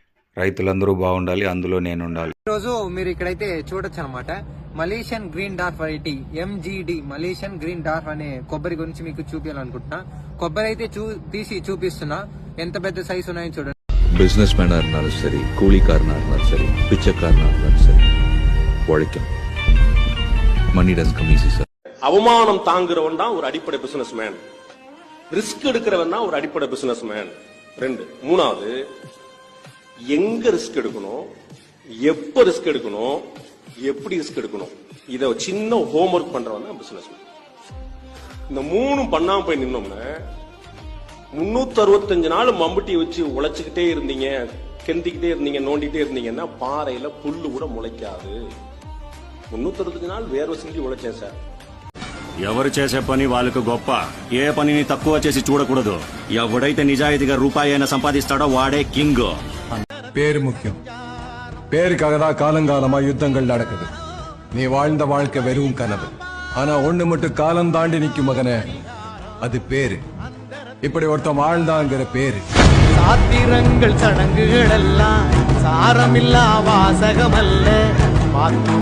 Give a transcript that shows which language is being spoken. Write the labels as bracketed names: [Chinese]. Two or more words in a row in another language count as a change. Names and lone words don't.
[Telugu] రైతులందరూ బాగుండాలి, అందులో నేను ఉండాలి. ఈరోజు మీరు ఇక్కడైతే చూడొచ్చు అనమాట. మలేషియన్ గ్రీన్ డార్ఫ్ వెరైటీ MGD మలేషియన్ గ్రీన్ డార్ఫ్ అనే కొబ్బరి గురించి మీకు చూపించాలనుకుంటున్నా. కొబ్బరి అయితే తీసి చూపిస్తున్నా, ఎంత పెద్ద సైజు ఉన్నాయో చూడండి. [English] business man [Tamil] இருந்தாலும் சரி, கூலிக்காரனா இருந்தாலும் சரி, பிச்சைக்காரனா இருந்தாலும் சரி, உழைக்கும். [English] money does come easy sir. [Tamil] அவமானம் தாங்குறவன் தான் ஒரு அடிப்படை [English] business man. [Tamil] ரிஸ்க் எடுக்கிறவன் தான் ஒரு அடிப்படை [English] business man. [Tamil] 2. 3வது, எங்க ரிஸ்க் எடுக்கணும், எப்ப ரிஸ்க் எடுக்கணும், எப்படி ரிஸ்க் எடுக்கணும், இத சின்ன ஹோம்ஒர்க் பண்றவன் தான் [English] business man. [Tamil] இந்த 3 பண்ணாம போய் நின்னோம்னா 365 நாள் மம்புட்டி வச்சு உழைச்சுக்கிட்டே இருந்தீங்க, கெந்திக்கிட்டே இருந்தீங்க, நோண்டிக்கிட்டே இருந்தீங்கன்னா பாறையில புல்லு கூட முளைக்காது. 365 நாள் வேர்வை சிந்தி உழைச்சேன் சார். [Telugu] ఎవరు చేసే పని వాళ్ళకు గొప్ప, ఏ పనిని తక్కువ చేసి చూడకూడదు. ఎవడైతే నిజాయితీగా రూపాయి అయినా సంపాదిస్తాడో వాడే కింగ్. [Tamil] பேரு முக்கியம். பேருக்காக தான் காலங்காலமா யுத்தங்கள் நடக்குது. நீ வாழ்ந்த வாழ்க்கை வெறும் கனவு. ஆனா ஒண்ணு மட்டும் காலம் தாண்டி நிக்கும் மகனே, அது பேரு. இப்படி ஒருத்தன் வாழ்ந்தாங்கிற பேரு. சாத்திரங்கள் சடங்குகள் எல்லாம் சாரமில்லா வாசகமல்ல.